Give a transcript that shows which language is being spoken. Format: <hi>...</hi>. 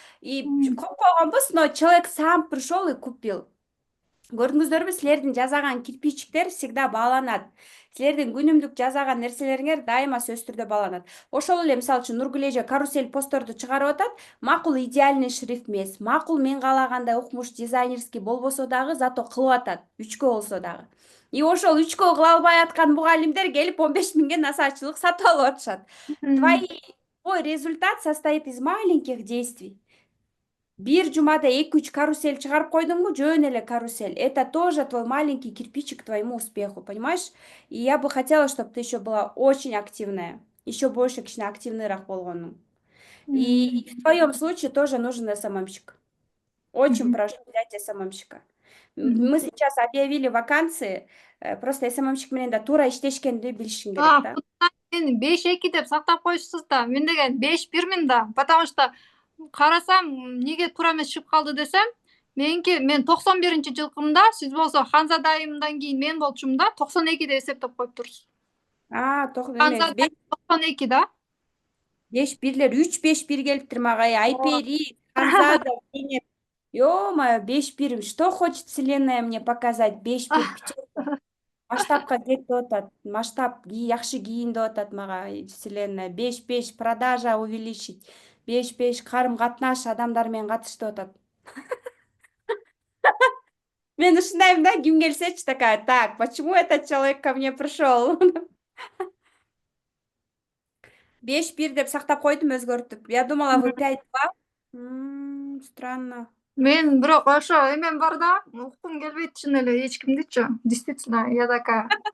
<ru>И</ru> <ky>коюп койгонбуз,</ky> <ru>но человек сам пришел и купил.</ru> <ky>Көрдүңүздөрбү, силердин жасаган кирпичиктер</ky> <ru>всегда</ru> <ky>бааланат. Силердин күнүмдүк жасаган нерселериңер дайыма сөзсүз түрдө бааланат. Ошол эле мисалы үчүн Нургүл эже карусель постторду чыгарып атат. Макул</ky> <ru>идеальный шрифт</ru> <ky>эмес, макул мен каалагандай укмуш</ky> <ru>дизайнерский</ru> <ky>болбосо дагы, зато кылып атат, 3кө болсо дагы. И ошол 3кө кыла албай аткан мугалимдер келип 15.000ге насаачылык сатып алып атышат.</ky> <ru>Твой результат состоит из маленьких действий.</ru> <ky>Бир жумада 2-3 карусель чыгарып койдуңбу, жөн эле карусель.</ky> <ru>Это тоже твой маленький кирпичик к твоему успеху, понимаешь? И я бы хотела, чтобы ты еще была очень активная, еще больше</ru> <ky>кичине активныйраак болгону.</ky> <ru>И в твоем случае тоже нужен СММщик. Очень прошу взять СММщика. Мы сейчас объявили вакансии, просто СММщик</ru> <ky>менен да туура иштешкенди билишиң керек да. Мени 5-2 деп сактап коюшсуз да. Мен деген 5-1мин да. Потому что карасам, эмнеге туура эмес чыгып калды десем, мен 91-жылкымда, сиз болсо Ханзада айымдан кийин мен болчумун да, 92 деп эсептеп коюптурсуз. Эмес, 92 да. 5-1лер, 3-5-1 келиптир мага. Айпери, Ханзада, Зейнеп.</ky> <ru>Ё-моё, 5-1. Что хочет вселенная мне показать? 5-1 печатка.</ru> <ky>Масштабка кетип атат. Масштаб жакшы кийин деп атат мага вселенная. 5-5</ky> <ru>продажа увеличить.</ru> <ky>5-5 карым-катнаш адамдар менен катыш деп атат. Мен ушундаймын да, ким келсечи</ky> <ru>такая, так, почему этот человек ко мне пришел?</ru> <ky>5-1 деп сактап койдум, өзгөртүп.</ky> <ru>Я думала, вы 5-2. Странно.</ru> <ky>Мен бирок ошо эмем бар да, уккум келбейт чын эле эч кимдичи.</ky> <ru>Действительно, я такая.</ru>